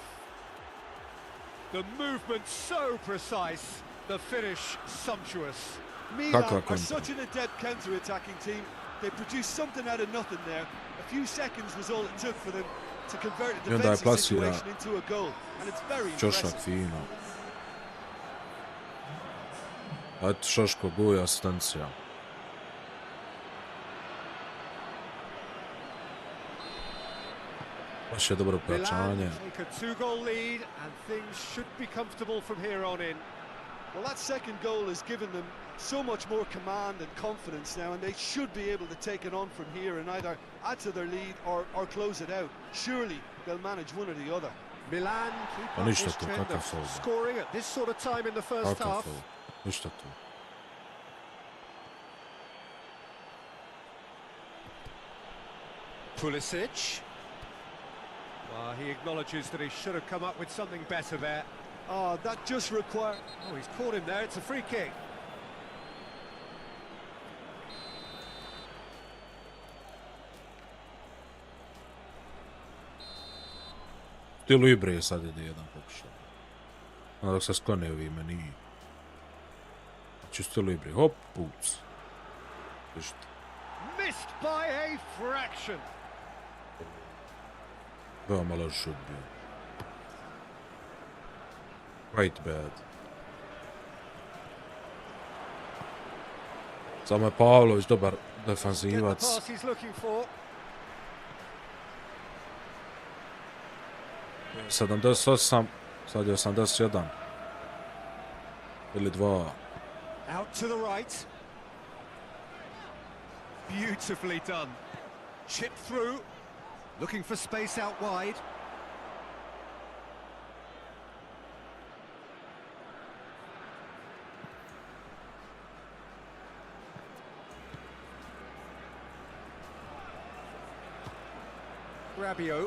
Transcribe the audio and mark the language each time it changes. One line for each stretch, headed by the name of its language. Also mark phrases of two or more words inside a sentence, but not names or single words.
English: The movement so precise, the finish sumptuous. Milan are such an adept counter-attacking team. They produced something out of nothing there. A few seconds was all it took for them to convert a defensive situation into a goal, and it's very impressive.
Serbian: Fino. Eto, Šoško, guj, asistencija. Baš je dobro pojačanje.
English: Take a two-goal lead, and things should be comfortable from here on in. Well, that second goal has given them so much more command and confidence now, and they should be able to take it on from here and either add to their lead or close it out. Surely they'll manage one or the other. Milan keep up this trend of scoring at this sort of time in the first half.
Serbian: Ništa tu. Pulisic.
English: He acknowledges that he should have come up with something better there. Oh, that just required... Oh, he's caught him there. It's a free kick.
Serbian: Stilu igre sad ide jedan pokušaj. Dok se sklone ovi meni. Znači stilu igre. Hop, puc.
English: Missed by a fraction.
Serbian: Veoma loš šut bio.
English: Quite bad.
Serbian: Samo je Pavlović dobar defanzivac. 78, sad je 81. Ili 2.
English: Out to the right. Beautifully done. Chip through. Looking for space out wide. Rabiot.